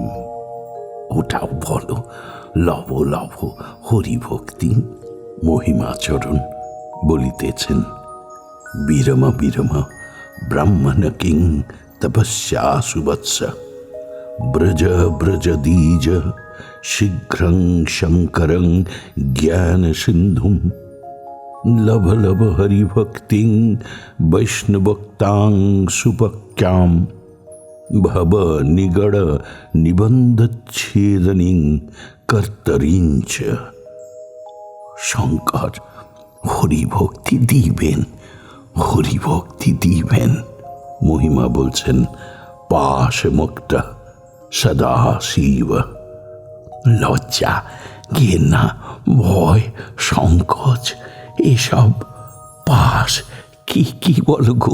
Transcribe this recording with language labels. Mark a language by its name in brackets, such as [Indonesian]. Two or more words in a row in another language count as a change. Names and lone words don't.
[Bangla] ওটাও বলো, [Sanskrit] লব লব হরিভক্তি। [Bangla] মহিমাচরণ বলিতেছেন, [Sanskrit] বিরম বিরম ব্রাহ্মণ কিং তপস্যা সুবৎস, ব্রজ ব্রজ দ্বিজ शीघ्रं शङ्करं ज्ञानसिन्धुं लभ लभ हरिभक्तिं वैष्णवक्तां सुपक्यां भव निगड निबन्धच्छेदनीं कर्तरीञ्च। [Bangla] শঙ্কর হরিভক্তি দিবেন, হরিভক্তি দিবেন। মহিমা বলছেন, [Sanskrit] পাশ মুক্তা সদা শিব। [Bangla] লজ্জা, ঘেন্না, ভয়, সংকোচ এসব পাশ কি কি বলো গো?